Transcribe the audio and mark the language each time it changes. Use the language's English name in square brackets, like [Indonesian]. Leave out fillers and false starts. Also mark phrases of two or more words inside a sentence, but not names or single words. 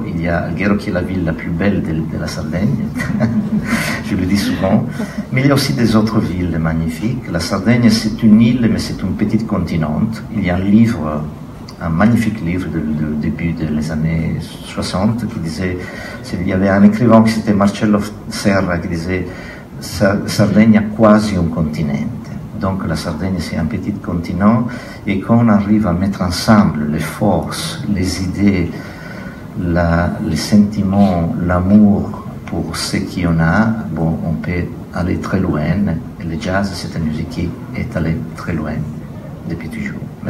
[French] Il y a Alghero qui est la ville la plus belle de la Sardaigne, je le dis souvent, mais il y a aussi des autres villes magnifiques. La Sardaigne c'est une île, mais c'est un petit continent. Il y a un livre, un magnifique livre du début des années 60 qui disait, il y avait un écrivain qui c'était Marcello Serra qui disait [Italian] Sardegna quasi un continente. [French] Donc la Sardaigne, c'est un petit continent, et quand on arrive à mettre ensemble les forces, les idées, les sentiments, l'amour pour ce qu'on a, bon, on peut aller très loin. Et le jazz, c'est une musique qui est allée très loin depuis toujours.